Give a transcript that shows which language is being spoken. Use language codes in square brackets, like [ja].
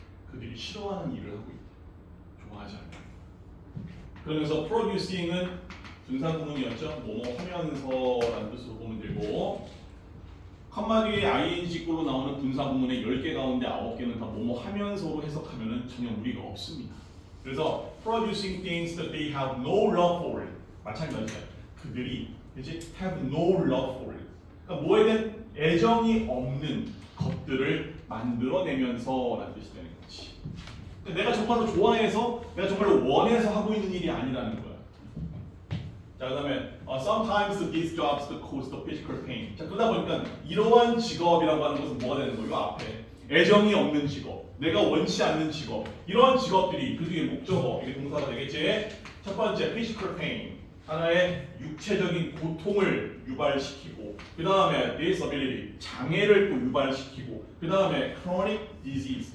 [ko] 그들이 싫어하는 일을 하고 있다. 좋아하지 않다. 그러면서 producing은 분사구문이었죠. 뭐뭐 하면서라는 뜻으로 보면 되고, 컴마 뒤에 ing구로 나오는 분사구문의 10개 가운데 9개는 다 뭐뭐 하면서로 해석하면 전혀 무리가 없습니다. 그래서 [en] producing things that they have no love for it. [ko] 마찬가지야. 그들이 이제 [en] have no love for it. [ko] 그러니까 뭐에 대한 애정이 없는 것들을 만들어내면서라는 뜻이 되는 거지. 내가 정말로 좋아해서, 내가 정말로 원해서 하고 있는 일이 아니라는 거야. 자, 그다음에 [en] sometimes these jobs cause the physical pain. [ko] 자, 그러다 보니까 이러한 직업이라고 하는 것은 뭐가 되는 거예요? 앞에 애정이 없는 직업, 내가 원치 않는 직업, 이러한 직업들이 그 뒤에 목적어, 이게 동사가 되겠지. 첫 번째 physical pain, 하나의 육체적인 고통을 유발시키고, 그 다음에 disability, 장애를 또 유발시키고, 그 다음에 chronic disease.